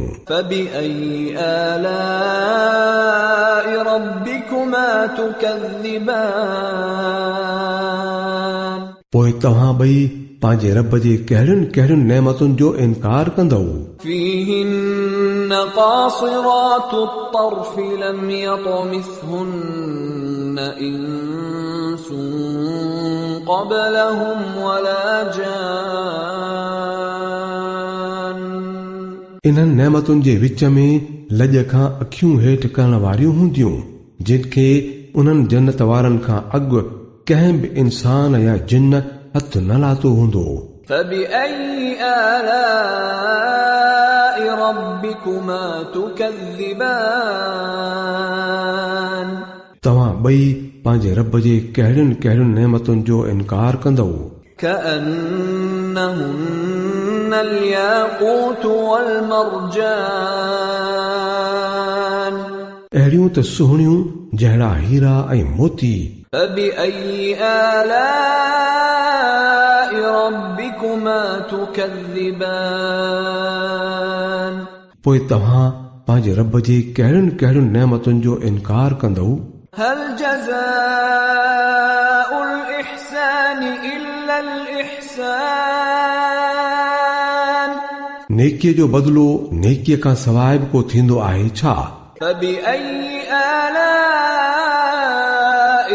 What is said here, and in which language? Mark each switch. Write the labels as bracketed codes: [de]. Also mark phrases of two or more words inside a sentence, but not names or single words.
[ar] فبأي آلاء ربكما تكذبان [sd] पोइ तव्हां ॿई पंहिंजे रब जे कहिड़ियुनि कहिड़ियुनि नेमतुनि जो इनकार कंदव। [ar] فيهن قاصرات الطرف لم يطمثهن إنس قبلهم ولا جان [sd] इन्हनि नेमतुनि जे विच में लॼ खां अखियूं हेठि करण वारियूं हूंदियूं जिनखे उन्हनि जन्नत वारनि खां अॻु कंहिं बि इंसान या जिन हथ न लातो हूंदो। [ar] فبأي آلاء ربكما تكذبان [sd] तव्हां ॿई पंहिंजे रब जे कहिड़ियुनि कहिड़ियुनि नेमतुनि जो इनकार कंदव। [ar] كأنهن الياقوت والمرجان [sd] अहिड़ियूं त सुहिणियूं जहिड़ा हीरा ऐं मोती। [ar] فبأي آلاء ربكما تكذبان [sd] पोइ तव्हां पंहिंजे रब जे कहिड़ियुनि कहिड़ियुनि नेमतुनि जो इनकार कंदव। [ar] هل جزاء الإحسان إلا الإحسان [sd] नेकीअ जो बदिलो नेकीअ खां सवाइ बि को थींदो आहे छा? [ar] فبأي آلاء